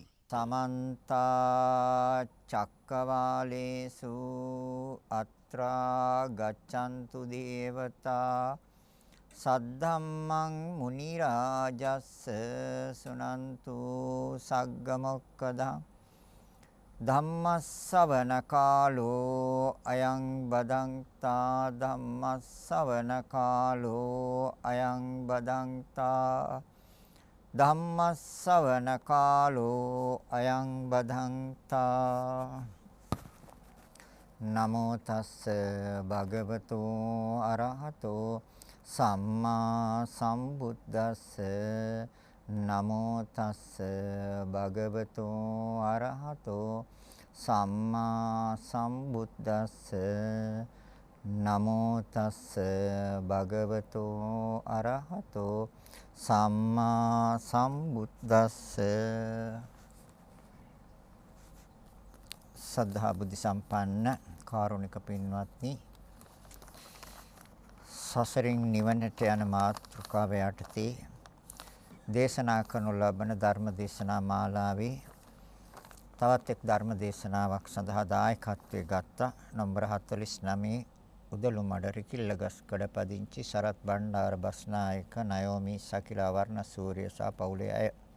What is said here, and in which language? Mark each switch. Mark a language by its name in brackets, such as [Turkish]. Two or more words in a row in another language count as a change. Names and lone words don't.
[Pali] සමන්ත චක්කවාලේසු අත්‍රා ගච්ඡන්තු දේවතා සද්ධම්මං මුනි රාජස්ස සුනන්තු සග්ග මොක්කදං ධම්මස්සවන කාලෝ අයං බදන්තා ධම්මස්සවන කාලෝ අයං බදන්තා ධම්මස්සවන කාලෝ අයං බදන්තා නමෝ තස්ස භගවතු අරහතෝ සම්මා සම්බුද්දස්ස නමෝ තස්ස භගවතු අරහතෝ සම්මා සම්බුද්දස්ස නමෝ තස්ස භගවතු අරහතෝ සම්මා සම්බුද්දස්ස. [Sinhala] සද්ධා බුද්ධ සම්පන්න කාරුණික පින්වත්නි, සසරින් නිවනට යන මාතෘකාව යටතේ දේශනා කරනු ලබන ධර්ම දේශනා මාලාවේ තවත් එක් ධර්ම දේශනාවක් සඳහා දායකත්වයේ ගත්ත නම්බර 49 උදළුමඩ රිකිල්ලගස්කඩ පදිංචි සරත් බණ්ඩාර බස්නායක නයෝමි ශකිලා වර්ණසූරිය සහ පවුලේ අය.